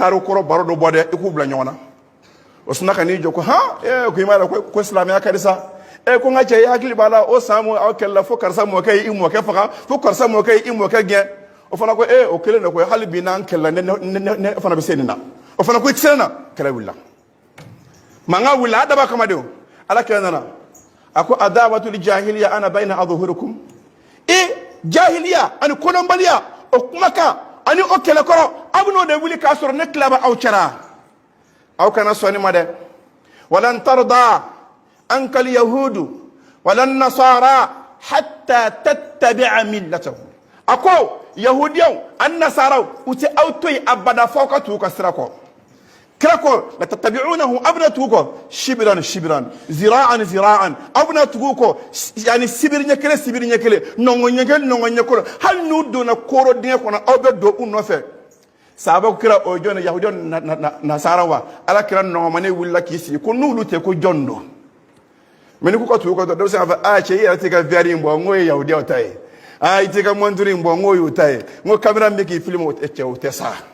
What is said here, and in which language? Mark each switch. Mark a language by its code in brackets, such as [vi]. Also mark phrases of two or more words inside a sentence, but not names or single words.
[bm] taariw kɔrɔ baro dɔ bɔ dɛ i k'u bila ɲɔgɔn na o sinna ka n'i jɔ ko ko i m'a dɔn ko silamɛya ka di sa ko n ka cɛ i hakili b'a la o san aw kɛlɛla fo karisa mɔkɛ ye i mɔkɛ faga fo karisa mɔkɛ ye i mɔkɛ gɛn o fana ko o kelen de ko hali bi n'an kɛlɛla ne fana bɛ se nin na o fana ko i tɛ se nin na kɛlɛ wulila mankan wulila a daba kama de o ala kɛlɛ nana a ko [ar] أدعوى الجاهلية وأنا بين أظهركم [bm] jahiliya ani kodɔnbaliya o kumakan ani o kɛlɛkɔrɔ aw bɛn'o de wuli k'a sɔrɔ ne tila bɛ aw cɛla aw kana sɔn nin ma dɛ [ar] ولن ترضى عنك اليهود ولا النصارى حتى تتبع ملتهم [bm] a ko yahudiyaw ani nasaraw u tɛ aw to yen abada f'aw ka tugu u ka sira kɔ kira ko [ar] لتتبعنه [bm] aw bɛna tugu kɔ [ar] شبرا شبرا ذراعا ذراعا [bm] aw bɛna tugu kɔ yani sibiri ɲɛ kelen sibiri ɲɛ kelen nɔngɔn ɲɛ kelen nɔngɔn ɲɛ kelen hali n'u donna kooro dingɛ kɔnɔ aw bɛ don u nɔfɛ sahaba ko kira o jɔn yahudiyaw nasara wa ala kira nɔgɔmanin wulila k'i sigi ko n'olu tɛ ko jɔn don mais ni ko ka tugu kɔ dɔ bɛ se k'a fɔ cɛ i yɛrɛ tɛ ka verre in bɔ n ko ye yahudiyaw ta ye i tɛ ka montre in bɔ n ko y'u ta ye n ko caméra min bɛ k'i filmer o tɛ sa